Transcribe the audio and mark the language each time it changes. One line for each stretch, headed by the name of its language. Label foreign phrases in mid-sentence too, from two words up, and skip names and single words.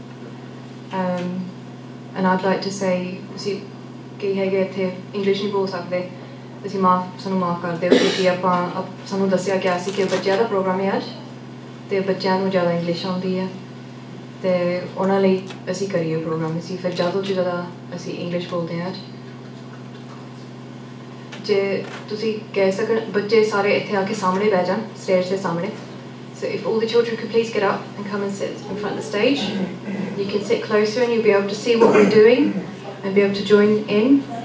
English: And I'd like to say,
Punjabi: ਤੁਸੀਂ ਕਈ ਹੈਗੇ ਇੱਥੇ ਇੰਗਲਿਸ਼ ਨਹੀਂ ਬੋਲ ਸਕਦੇ, ਤੁਸੀਂ ਸਾਨੂੰ ਮਾਫ ਕਰ ਦਿਓ ਕਿਉਂਕਿ ਸਾਨੂੰ ਦੱਸਿਆ ਗਿਆ ਸੀ ਕਿ ਬੱਚਿਆਂ ਦਾ ਪ੍ਰੋਗਰਾਮ ਹੈ ਅੱਜ, ਤੇ ਬੱਚਿਆਂ ਨੂੰ ਜ਼ਿਆਦਾ ਇੰਗਲਿਸ਼ ਆਉਂਦੀ ਹੈ, ਤੇ ਉਹਨਾਂ ਲਈ ਅਸੀਂ ਕਰੀਏ ਪ੍ਰੋਗਰਾਮ, ਅਸੀਂ ਫਿਰ ਜ਼ਿਆਦਾ ਤੋਂ ਜ਼ਿਆਦਾ ਅਸੀਂ ਇੰਗਲਿਸ਼ ਬੋਲਦੇ ਹਾਂ ਅੱਜ। ਜੇ ਤੁਸੀਂ ਕਹਿ ਸਕਣ ਬੱਚੇ ਸਾਰੇ ਇੱਥੇ ਆ ਕੇ ਸਾਹਮਣੇ ਬਹਿ ਜਾਣ ਸਟੇਜ ਦੇ ਸਾਹਮਣੇ।
English: So if all the children could please get up and come and sit in front of the stage. You can sit closer and you'll be able to see what we're doing and be able to join in.